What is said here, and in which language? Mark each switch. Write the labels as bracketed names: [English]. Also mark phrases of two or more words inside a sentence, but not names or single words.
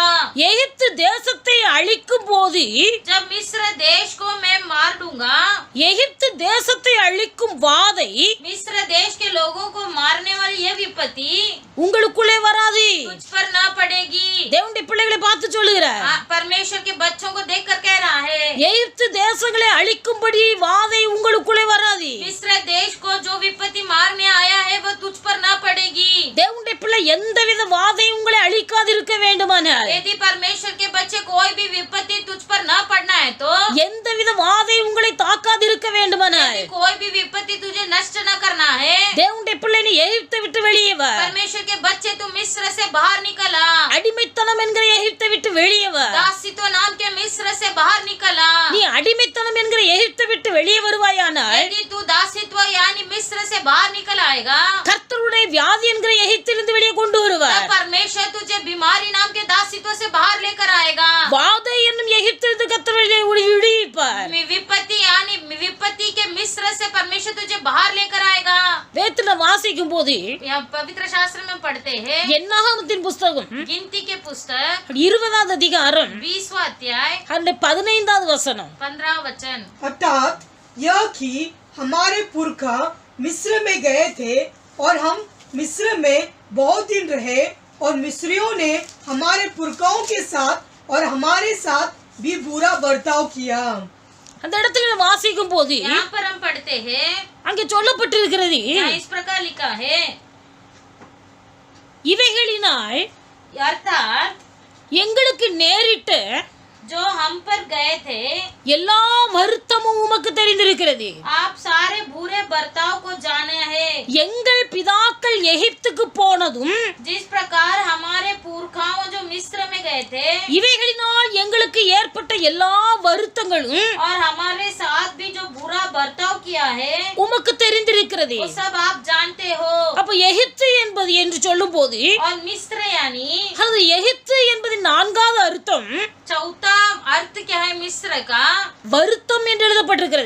[Tamil] எகிப்து தேசத்தை அழிக்கும் போது, [Hindi] जब मिस्र देश को मैं मार दूंगा, [Tamil] எகிப்து தேசத்தை அழிக்கும் வாதை [Hindi] मिस्र देश के लोगों को मारने वाली यह विपत्ति [Tamil] உங்களுக்குள்ளே வராது. [Hindi] तुझ पर न पड़ेगी। [Tamil] தேவனுடைய பிள்ளைகளை பார்த்து சொல்லுகிறார், [Hindi] परमेश्वर के बच्चों को देखकर कह रहा है [Tamil] எகிப்து தேசங்களை அழிக்கும்படி வாதை உங்களுக்குள்ளே வராது. [Hindi] मिस्र देश को जो विपत्ति मारने आया है वह तुझ पर न पड़ेगी। [Tamil] தேவனுடைய பிள்ளை எந்தவித வாதை உங்களை அழிக்காதிருக்க வேண்டுமானால், [Hindi] यदि परमेश्वर के बच्चे कोई भी विपत्ति तुझ पर न पड़ना है तो [Tamil] எந்தவித வாதை உங்களை தாக்காதிருக்க வேண்டுமானால், [Hindi] यदि कोई भी विपत्ति तुझे नष्ट न करना है, [Tamil] தேவனுடைய பிள்ளை நீ எகிப்தை விட்டு வெளியே வா. [Hindi] परमेश्वर के बच्चे तू मिस्र से बाहर निकल आ। [Tamil] அடிமைத்தனம் என்கிற எகிப்தை விட்டு வெளியே வா. [Hindi] दासित्व नाम के मिस्र से बाहर निकल आ। [Tamil] நீ அடிமைத்தனம் என்கிற எகிப்தை விட்டு வெளியே வருவாயானால், [Hindi] यदि तू दासित्व यानी मिस्र से बाहर निकल आएगा, [Tamil] கர்த்தருடைய வியாதி என்கிற எகிப்திலிருந்து வெளியே கொண்டு வருவார். [Hindi] तब परमेश्वर तुझे बीमारी नाम के दासित्व से बाहर लेकर आएगा। [Tamil] வாதை என்னும் எகிப்திலிருந்து கர்த்தர் வெளியே விடுவிப்பார். [Hindi] विपत्ति यानी विपत्ति के मिस्र से परमेश्वर तुझे बाहर लेकर आएगा। [Tamil] வேதத்துல வாசிக்கும் போது [Hindi] यह पवित्र शास्त्र में पढ़ते हैं, [Tamil] என்னாகமத்தின் புஸ்தகம் [Hindi] गिनती के पुस्तक [Tamil] 20வது அதிகாரம் [Hindi] 20वां अध्याय [Tamil] அந்த 15வது வசனம். [Hindi] 15 वचन। अर्थात यह कि हमारे पुरखा मिस्र में गए थे और हम मिस्र में बहुत दिन रहे और मिस्रियों ने हमारे पुरखाओं के साथ और हमारे साथ भी बुरा बर्ताव किया। [Tamil] அந்த இடத்துல வாசிக்கும் போது [Hindi] यहाँ पर हम पढ़ते हैं, [Tamil] அங்கே சொல்லப்பட்டிருக்கிறது, [Hindi] यहाँ इस प्रकार लिखा है, [Tamil] இவைகளினால் [Hindi] अर्थात [Tamil] எங்களுக்கு நேரிட்ட [Hindi] जो हम पर गए थे [Tamil] எல்லா வருத்தமும் உமக்கு தெரிந்திருக்கிறது. [Hindi] आप सारे बुरे बर्ताव को जाने हैं। [Tamil] எங்கள் பிதாக்கள் எகிப்துக்கு போனதும் [Hindi] जिस प्रकार हमारे पुरखाओं जो मिस्र में गए थे [Tamil] இவைகளினால் எங்களுக்கு ஏற்பட்ட எல்லா வருத்தங்களும் [Hindi] और हमारे साथ भी जो बुरा बर्ताव किया है [Tamil] உமக்கு தெரிந்திருக்கிறது. [Hindi] वो सब आप जानते हो। [Tamil] அப்ப எகிப்து என்பது என்று சொல்லும் போது [Hindi] और मिस्र यानी [Tamil] அது எகிப்து என்பதின் நான்காவது அர்த்தம் [Hindi] चौथा अर्थ क्या है मिस्र का? [Tamil] வருத்தம் என்று எழுதப்பட்டிருக்கிறது.